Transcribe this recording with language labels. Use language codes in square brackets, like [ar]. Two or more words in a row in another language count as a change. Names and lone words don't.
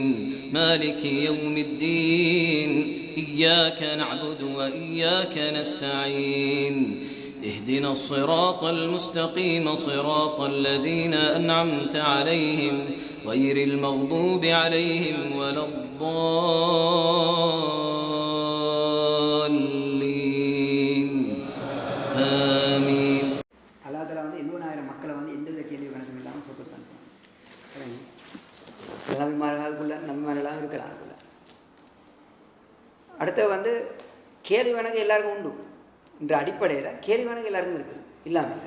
[ar] مالك يوم الدين إياك نعبد وإياك نستعين اهدنا الصراط المستقيم صراط الذين أنعمت عليهم غير المغضوب عليهم ولا الضالين آمين. [ta] அல்லாஹ்தாலா 70000 மக்களை எந்தவித கேள்வி கணக்கும் இல்லாமல் சொர்க்கத்துக்கு அனுப்புவாங்க. நபிமார்களாக இருக்கலாம். அடுத்து கேள்வி கணக்கு எல்லாருக்கும் உண்டு. என்ற அடிப்படையில் கேள்வி கணக்கு எல்லாருக்கும் இருக்குது, இல்லாமல் இல்லை.